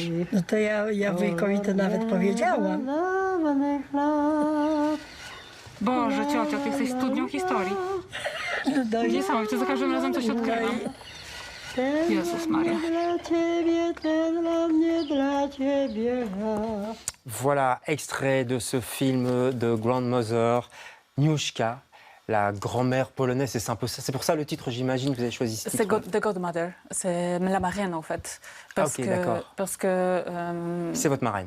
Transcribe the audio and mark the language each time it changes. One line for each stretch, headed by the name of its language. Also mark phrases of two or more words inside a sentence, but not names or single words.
Polish: No to ja wujkowi to nawet powiedziałam. Boże, ciocia, ty jesteś studnią historii. Niesamowite, za każdym razem coś odkrywam. Jezus Maria. Dla ciebie, ten dla mnie, dla ciebie.
French: Voilà, extrait de ce film de Grandmother, Niuszka, la grand-mère polonaise. C'est un peu ça. C'est pour ça le titre, j'imagine, que vous avez choisi ce C'est titre. The Godmother, c'est la marraine en fait. Ok, d'accord. Parce que C'est votre marraine.